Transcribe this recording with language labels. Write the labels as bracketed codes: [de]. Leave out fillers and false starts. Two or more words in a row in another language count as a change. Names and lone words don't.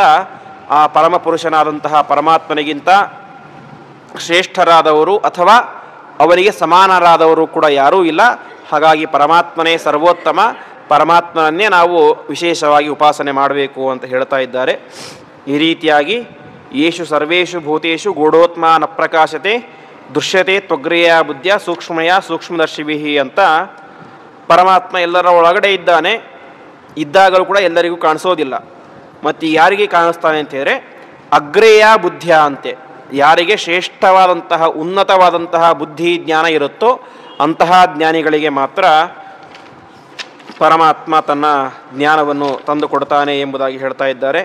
[kn] ಆ ಪರಮ ಪುರುಷನಾದಂತಹ ಪರಮಾತ್ಮನಿಗಿಂತ ಶ್ರೇಷ್ಠರಾದವರು ಅಥವಾ ಅವರಿಗೆ ಸಮಾನರಾದವರು ಕೂಡ ಯಾರೂ ಇಲ್ಲ. ಹಾಗಾಗಿ ಪರಮಾತ್ಮನೇ ಸರ್ವೋತ್ತಮ. ಪರಮಾತ್ಮನನ್ನೇ ನಾವು ವಿಶೇಷವಾಗಿ ಉಪಾಸನೆ ಮಾಡಬೇಕು ಅಂತ ಹೇಳ್ತಾ ಇದ್ದಾರೆ. ಈ ರೀತಿಯಾಗಿ [sa] ಯೇಷು ಸರ್ವೇಷು ಭೂತೇಷು ಗೂಢೋತ್ಮ ನ ಪ್ರಕಾಶತೆ ದೃಶ್ಯತೆ ತ್ವಗ್ರೇಯ ಬುದ್ಧಿಯ ಸೂಕ್ಷ್ಮಯ ಸೂಕ್ಷ್ಮದರ್ಶಿವಿಹಿ ಅಂತ. [kn] ಪರಮಾತ್ಮ ಎಲ್ಲರ ಒಳಗಡೆ ಇದ್ದಾನೆ, ಇದ್ದಾಗಲೂ ಕೂಡ ಎಲ್ಲರಿಗೂ ಕಾಣಿಸೋದಿಲ್ಲ. ಮತ್ತು ಯಾರಿಗೆ ಕಾಣಿಸ್ತಾನೆ ಅಂತ ಹೇಳಿದ್ರೆ [sa] ಅಗ್ರೇಯ ಬುದ್ಧಿಯ [kn] ಅಂತೆ. ಯಾರಿಗೆ ಶ್ರೇಷ್ಠವಾದಂತಹ ಉನ್ನತವಾದಂತಹ ಬುದ್ಧಿ ಜ್ಞಾನ ಇರುತ್ತೋ ಅಂತಹ ಜ್ಞಾನಿಗಳಿಗೆ ಮಾತ್ರ ಪರಮಾತ್ಮ ತನ್ನ ಜ್ಞಾನವನ್ನು ತಂದು ಕೊಡ್ತಾನೆ ಎಂಬುದಾಗಿ ಹೇಳ್ತಾ ಇದ್ದಾರೆ.